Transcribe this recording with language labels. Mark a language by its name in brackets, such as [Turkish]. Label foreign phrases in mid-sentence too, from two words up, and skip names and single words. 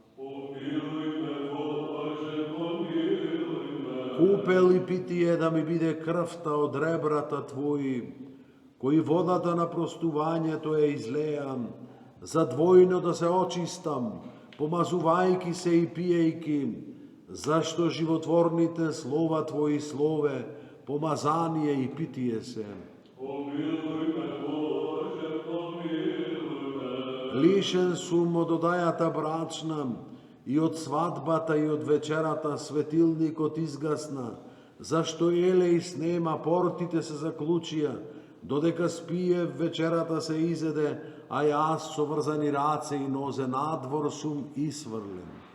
[Macedonian] Купел и питие да ми биде крвта од ребрата Твои, кои водата на простувањето ја излеам, за двојно да се очистам, помазувајки се и пиејки, зашто животворните слова Твои слове, помазание и питие се. Лишен сум од одајата брачна, и од свадбата и од вечерата светилникот изгасна, зашто еле и снема, портите се заклучија, додека спие вечерата се изеде, а јас со врзани раце и нозе надвор сум исврлен.